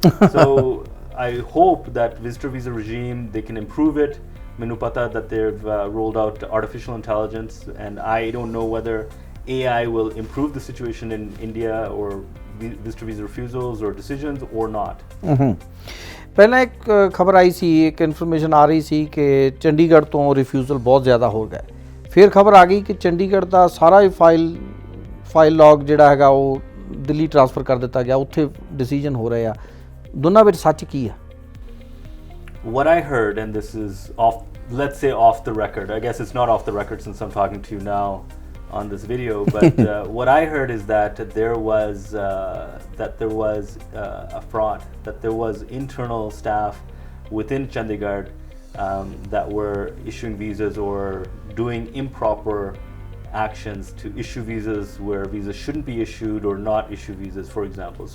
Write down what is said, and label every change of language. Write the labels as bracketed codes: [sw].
[en] So I hope that visitor visa regime, they can improve it. [pa] Mainu pata [en] that they've rolled out artificial intelligence, and I don't know whether AI will improve the situation in India or visitor visa refusals or decisions or not. [pa] ਪਹਿਲਾਂ ਇੱਕ ਖਬਰ ਆਈ ਸੀ, ਇੱਕ information ਆ ਰਹੀ ਸੀ ਕਿ ਚੰਡੀਗੜ੍ਹ ਤੋਂ refusal ਬਹੁਤ ਜ਼ਿਆਦਾ ਹੋ ਗਏ। ਫਿਰ ਖਬਰ ਆ ਗਈ ਕਿ ਚੰਡੀਗੜ੍ਹ ਦਾ ਸਾਰਾ ਹੀ ਫਾਈਲ ਲੌਗ ਜਿਹੜਾ ਹੈਗਾ ਉਹ ਦਿੱਲੀ ਟ੍ਰਾਂਸਫਰ ਕਰ ਦਿੱਤਾ ਗਿਆ, ਉੱਥੇ ਡਿਸੀਜਨ ਹੋ ਰਹੇ ਆ। ਦੋਨਾਂ ਵਿੱਚ ਸੱਚ ਕੀ ਆ? [en] What I heard, and this is let's say off the record, I guess it's not off the record since I'm talking to you now on this video, but what I heard is that there was a fraud, that there was internal staff within Chandigarh that were issuing visas or doing improper actions to issue visas where visas shouldn't be issued or not issue visas, for example.